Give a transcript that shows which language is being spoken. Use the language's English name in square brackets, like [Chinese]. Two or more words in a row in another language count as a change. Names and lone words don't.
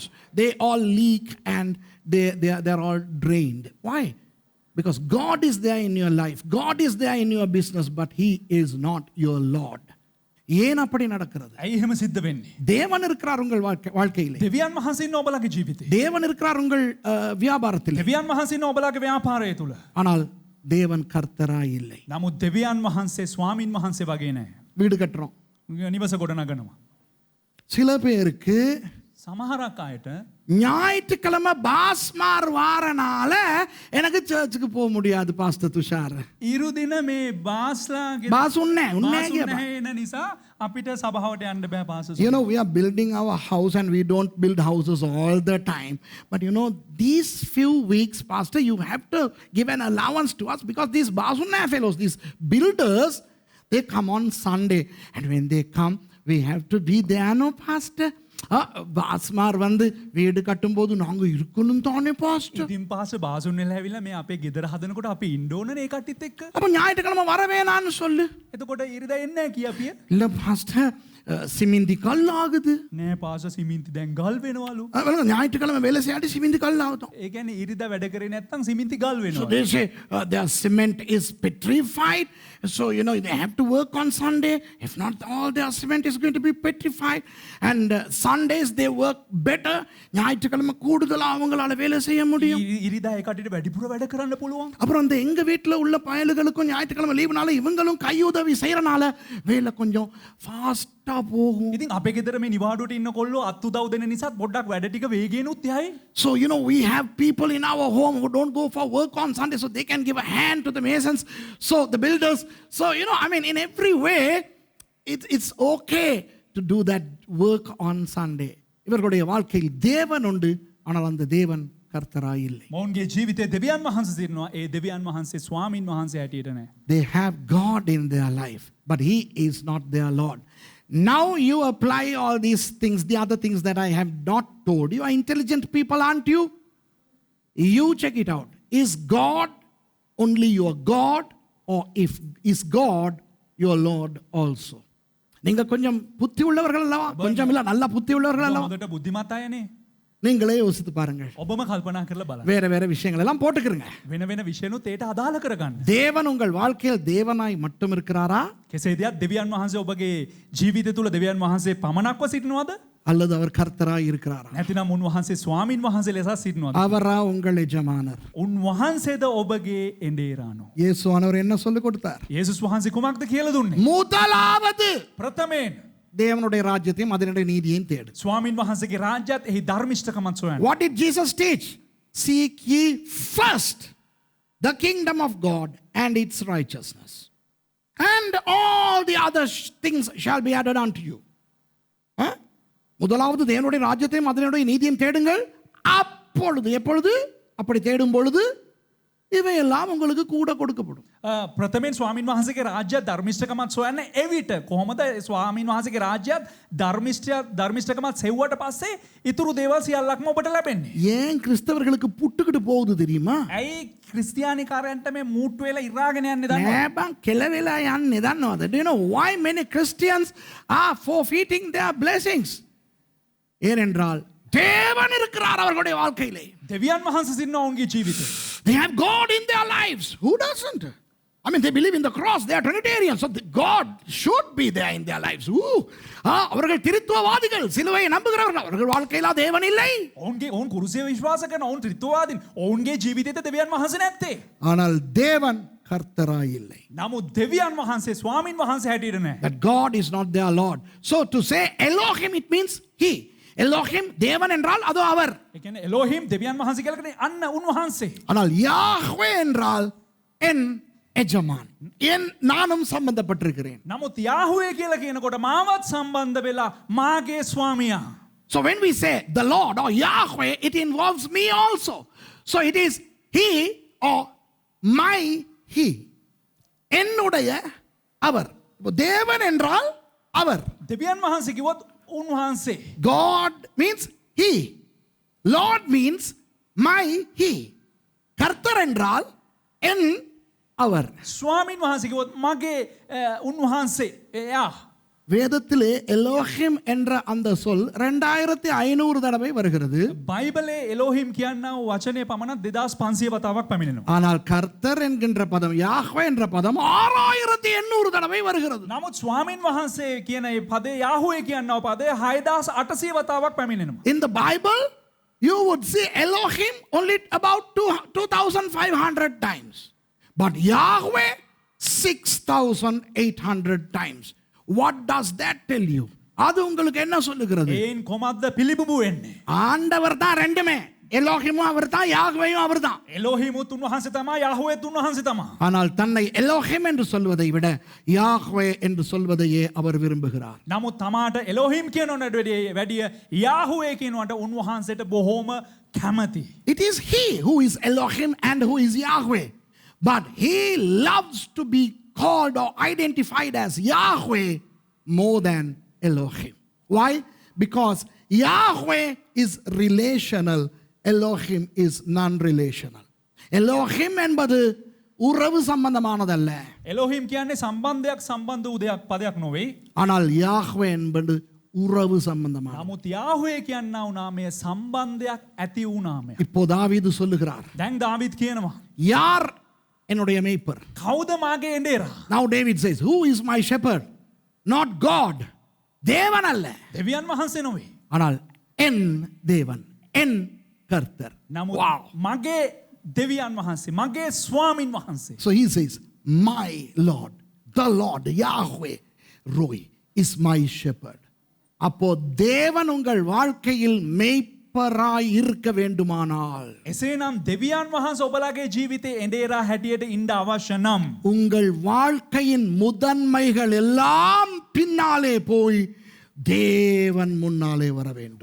[English] They all leak and they're all drained. Why? Because God is there in your life, God is there in your business, but He is not your Lord. [Tamil] ஏன் அப்படி நடக்கிறது? [Sinhala] ඇයි එහෙම සිද්ධ වෙන්නේ? [Tamil] தேவன் இருக்கிறார் உங்கள் வாழ்க்கையிலே. [Sinhala] දෙවියන් වහන්සේ ඉන්න ඔබලාගේ ජීවිතේ. [Tamil] தேவன் இருக்கிறார் உங்கள் வியாபாரத்திலே. [Sinhala] දෙවියන් වහන්සේ ඉන්න ඔබලාගේ ව්‍යාපාරය තුල. [Tamil] ஆனால் தேவன் கர்த்தராய் இல்லை. [Sinhala] නමුත් දෙවියන් වහන්සේ ස්වාමින් වහන්සේ වගේ නෑ. [Tamil] வீடு கட்டுறோம், [Sinhala] නිවස ගොඩනගනවා. [Tamil] சில பேருக்கு [Sinhala] සමහරක් අයට [Tamil] ஞாயிற்றுக்கிழமை பாஸ்மார் வாரனால எனக்கு சர்ச்சுக்கு போக முடியாது பாஸ்டர் துஷார். [Sinhala] ඉරු දින මේ බාස්ලාගේ බාස් උන්නේ බාස් උන්නේ එන නිසා අපිට සභාවට යන්න බෑ පාසස්. [English] You know, we are building our house and we don't build houses all the time. But you know, these few weeks, Pastor, you have to give an allowance to us because these Basunna fellows, these builders, they come on Sunday. And when they come, we have to be there, no, Pastor? [Tamil] பாஸ்மார் வந்து வீடு கட்டும்போது நாங்க இருக்கணும் தானே பாஸ்டர். [Sinhala] ඉතින් පාස බාසුන් වෙලා ඇවිල්ලා මේ අපේ ගෙදර හදනකොට අපි ඉන්න ඕනනේ ඒ කට්ටියත් එක්ක. [Tamil] அப்ப ஞாயிற்றுக்கிழமை வர வேணான்னு சொல்லு. [Sinhala] එතකොට ඉරිදා එන්නේ නැහැ කිය. [Tamil] இல்ல பாஸ்டர் சிமிந்தி கல் ஆகுது. [Sinhala] නෑ පාස සිමෙන්ති දැන් ගල් වෙනවලු. [Tamil] ஞாயிற்றுக்கிழமை வேலை செய்யாட்டி சிமிந்தி கல் ஆகுதும். [Sinhala] ඒ කියන්නේ ඉරිදා වැඩ කරේ නැත්නම් සිමෙන්ති ගල් [English] So [Sinhala] වෙනවා. [English] they say their cement is petrified. So, you know, they have to work on Sunday. If not, all their cement is going to be petrified. And Sundays they work better. [Tamil] ஞாயிற்றுக்கிழமை கூடுதலா அவங்களால வேலை செய்ய முடியும். [Sinhala] ඉරිදා ඒ කට්ටියට වැඩිපුර වැඩ කරන්න පුළුවන්. [Tamil] அப்புறம் அந்த எங்க வீட்டில் உள்ள பயலுகளுக்கும் ஞாயிற்றுக்கிழமை லீவுனால இவங்களும் கையுதவி செய்யறனால வேலை கொஞ்சம் ஃபாஸ்டா போகும். [Sinhala] ඉතින් අපේ ගෙදර මේ නිවාඩුවට ඉන්න කොල්ලෝ අත් උදව් දෙන නිසාත් පොඩ්ඩක් වැඩ ටික වේගයෙන්ුත් යයි. [English] So, you know, we have people in our home who don't go for work on Sunday, so they can give a hand to the masons, so the builders. So, you know, I mean, in every way, it's okay to do that work on Sunday. [Tamil] இவர்களுடைய வாழ்க்கையில் தேவன் உண்டு, ஆனால் அந்த தேவன் கர்த்தராய் இல்லை. [Sinhala] මොවුන්ගේ ජීවිතේ දෙවියන් වහන්සේ සිටිනවා. ඒ දෙවියන් වහන්සේ ස්වාමින් වහන්සේ හැටියට නෑ. [English] They have God in their life, but He is not their Lord. Now you apply all these things, the other things that I have not told. You are intelligent people, aren't you? You check it out. Is God only your God, or is God your Lord also? [Tamil] நீங்க கொஞ்சம் புத்தி உள்ளவர்கள் அல்லவா? கொஞ்சம் இல்ல நல்ல புத்தி உள்ளவர்கள் அல்லவா? [Sinhala] හොඳට බුද්ධිමත් අයනේ. [Tamil] நீங்களே யோசித்து பாருங்கள். [Sinhala] ඔබම කල්පනා කරලා බලන්න. [Tamil] வேற வேற விஷயங்கள் எல்லாம் போட்டுக்கிறங்க. [Sinhala] වෙන වෙන විෂයනුත් ඒට අදාළ කරගන්න. [Tamil] தேவன் உங்கள் வாழ்க்கையில் தேவனாய் மட்டும் இருக்கிறாரா? [Sinhala] කෙසේදයක් දෙවියන් වහන්සේ ඔබගේ ජීවිතය තුළ දෙවියන් වහන්සේ පමණක්ව සිටිනවද? [Tamil] அல்லது அவர் கர்த்தராய் இருக்கிறாரா? [Sinhala] නැතිනම් උන්වහන්සේ ස්වාමින් වහන්සේ ලෙස සිටිනවද? [Tamil] அவரா உங்கள் எஜமானர்? [Sinhala] උන්වහන්සේද ඔබගේ එඬේරානෝ? [Tamil] இயேசுவானவர் என்ன சொல்லி கொடுத்தார்? [Sinhala] යේසුස් වහන්සේ කුමක්ද කියලා දුන්නේ? [Tamil] முதலாவது [Sinhala] ප්‍රථමයෙන් [Tamil] தேவனுடைய ராஜ்யத்தையும் அதனுடைய நீதியையும் தேடு. [Sinhala] ස්වාමින් වහන්සේගේ රාජ්‍යත් එහි ධර්මිෂ්ඨකමත් සොයන්න. [English] What did Jesus teach? Seek ye first the kingdom of God and its righteousness, and all the other things shall be added unto you. [Tamil] முதலாவது தேவனுடைய ராஜ்யத்தையும் அதனுடைய நீதியையும் தேடுங்கள். அப்பொழுது எப்பொழுது? அப்படி தேடும் பொழுது இவையெல்லாம் உங்களுக்கு கூட கொடுக்கப்படும். [Sinhala] ප්‍රථමයෙන් ස්වාමින් වහන්සේගේ රාජ්‍ය ධර්මිෂ්ඨකමත් සොයන්න. එවිට කොහොමද ස්වාමින් වහන්සේගේ රාජ්‍යත් ධර්මිෂ්ඨකමත් සෙව්වට පස්සේ ඉතුරු දේවල් සියල්ලක්ම ඔබට ලැබෙන්නේ. [Tamil] ஏன் கிறிஸ்தவர்களுக்கு புட்டுக்கிட்டு போகுது தெரியுமா? [Sinhala] ඇයි ක්‍රිස්තියානිකාරයන්ට මේ මූට්ටු වෙලා ඉරාගෙන යන්නේ දන්නවද? නෑ බං කෙලවෙලා යන්නේ දන්නවද? [English] Do you know why many Christians are forfeiting their blessings? [Tamil] ஏனென்றால் தேவன் இருக்கிறார் அவர்களுடைய வாழ்க்கையிலே. [Sinhala] දෙවියන් වහන්සේ සිටිනවා ඔවුන්ගේ ජීවිතේ. [English] They have God in their lives. Who doesn't? I mean, they believe in the cross. They are Trinitarians. So God should be there in their lives. [Tamil] அவர்கள் திரித்துவவாதிகள், சிலுவையை நம்புகிறவர்கள். அவர்கள் வாழ்க்கையில தேவன் இல்லை. [Sinhala] ඔවුන් කුරුසිය විශ්වාස කරන ඔවුන් ත්‍රිත්වවාදීන්. ඔවුන්ගේ ජීවිතේට දෙවියන් වහන්සේ නැත්තේ. [Tamil] ஆனால் தேவன் கர்த்தராய் இல்லை. [Sinhala] නමුත් දෙවියන් වහන්සේ ස්වාමින් වහන්සේ හැටියට නෑ. [English] That God is not their Lord. So to say Elohim, it means He. [Tamil] Elohim தேவன் என்றால் அது அவர். [Sinhala] ඒ කියන්නේ එලෝහිම් දෙවියන් වහන්සේ කියලා කියන්නේ අන්න උන්වහන්සේ. [Tamil] ஆனால் யாஹ்வே என்றால் என் எஜமான். என் நானும் சம்பந்தப்பட்டிருக்கிறேன். [Sinhala] නමුත් යාහුවේ කියලා කියනකොට මාවත් සම්බන්ධ වෙලා මාගේ ස්වාමියා. [English] So when we say the Lord or Yahweh, it involves me also. So it is He or my He. [Tamil] என்னுடைய அவர். தேவன் என்றால் அவர். [Sinhala] දෙවියන් වහන්සේ කිව්වොත් උන්වහන්සේ. [English] God means He. Lord means my He. [Tamil] கர்த்தர் என்றால் என் அவர். [Sinhala] ස්වාමින් වහන්සේ කිව්වොත් මගේ උන්වහන්සේ එයා. [Tamil] வேதத்திலே எலோஹிம் என்ற அந்த சொல் 2500 தடவை வருகிறது. [Sinhala] බයිබලේ එලෝහිම් කියනා වචනේ පමණක් 2500 වතාවක් පැමිණෙනවා. [Tamil] ஆனால் கர்த்தர் என்கின்ற பதம் யாஹ்வே என்ற பதம் 6800 தடவை வருகிறது. [Sinhala] නමුත් ස්වාමින් වහන්සේ කියන මේ පදේ යාහුවේ කියනවා පදේ 6800 වතාවක් පැමිණෙනවා. [English] In the Bible, you would see Elohim only about 2500 times. But Yahweh 6800 times. What does that tell you? [Tamil] அது உங்களுக்கு என்ன சொல்லுகிறது? [Sinhala] ඒන් කොමද්ද පිළිබිඹු වෙන්නේ? [Tamil] ஆண்டவர் தான் ரெண்டுமே. எலோஹிமும் அவர்தான், யாஹ்வேயும் அவர்தான். [Sinhala] එලෝහිමුත් උන්වහන්සේ තමා, යහෝවෙත් උන්වහන්සේ තමා. [Tamil] ஆனால் தன்னை எலோஹிம் என்று சொல்வதை விட யாஹ்வே என்று சொல்வதையே அவர் விரும்புகிறார். [Sinhala] නමුත් තමාට එලෝහිම් කියනවට වැඩිය යාහුවේ කියනවට උන්වහන්සේට බොහෝම කැමති. [English] It is he who is Elohim and who is Yahweh. But he loves to be called or identified as Yahweh more than Elohim. Why? Because Yahweh is relational, Elohim is non-relational. [Tamil] Elohim என்பது உறவு சம்பந்தமானதல்ல. [Sinhala] එලෝහිම් කියන්නේ සම්බන්ධයක් සම්බන්ධ වූ දෙයක් පදයක් නොවේ. [Tamil] ஆனால் யாஹ்வே என்பது உறவு சம்பந்தமானது. [Sinhala] නමුත් යාහුවේ කියන්නා වූ නාමය සම්බන්ධයක් ඇති වූ නාමයක්. [Tamil] இப்போ தாவீது சொல்லுகிறார், [Sinhala] දැන් දාවිද් කියනවා, [Tamil] யார் என்னுடைய மேய்ப்பர்? [Sinhala] කවුද මාගේ එඬේරා? [English] Now David says, who is my shepherd? Not God. [Tamil] தேவன் அல்ல. [Sinhala] දෙවියන් වහන්සේ නොවේ. [Tamil] ஆனால் என் தேவன், என் கர்த்தர். [Sinhala] නමුත් [English] Wow. [Sinhala] මගේ දෙවියන් වහන්සේ, මගේ ස්වාමින් වහන්සේ. [English] So he says, my Lord, the Lord, Yahweh, Roy is my shepherd. [Tamil] அப்போ தேவன் உங்கள் வாழ்க்கையில் மேய்ப்பராய் இருக்க வேண்டுமானால், [Sinhala] එසේනම් දෙවියන් වහන්සේ ඔබලාගේ ජීවිතේ එඬේරා හැටියට ඉන්න අවශ්‍ය නම් [Tamil] உங்கள் வாழ்க்கையின் முதன்மைகள் எல்லாம் பின்னாலே போய் தேவன் முன்னாலே வர வேண்டும்.